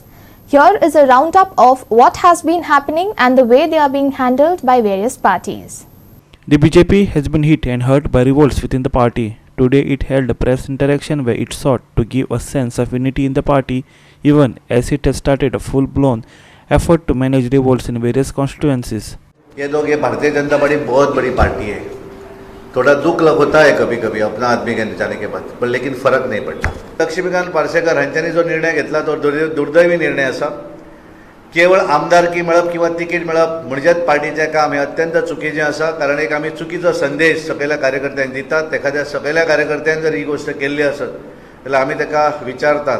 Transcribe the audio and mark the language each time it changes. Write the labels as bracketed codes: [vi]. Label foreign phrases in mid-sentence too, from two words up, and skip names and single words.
[en] Here is a roundup of what has been happening and the way they are being handled by various parties. The BJP has been hit and hurt by revolts within the party. Today it held a press interaction where it sought to give a sense of unity in the party, even as it has started a full-blown effort to manage revolts in various constituencies. [hi] ये भारतीय जनता पार्टी बहुत बड़ी पार्टी है. थोड़ा दुख होता है कभी कभी अपना आदमी के जाने के बाद, पर लेकिन फरक नहीं पडता. [kok] लक्ष्मीकांत पार्सेकर हांच्यांनी जो निर्णय घेतला तो दुर्दैवी निर्णय असा. केवळ आमदारकी मेळप किंवा तिकीट मेळप म्हणजेच पार्टीचें काम हे अत्यंत चुकीचें आसा. कारण एक आमी चुकीचो संदेश सगळ्या कार्यकर्त्यांक दितात. एखाद्या सगळ्या कार्यकर्त्यांनी जर ही गोष्ट केल्ली आसत जाल्यार आमी ताका विचारतात.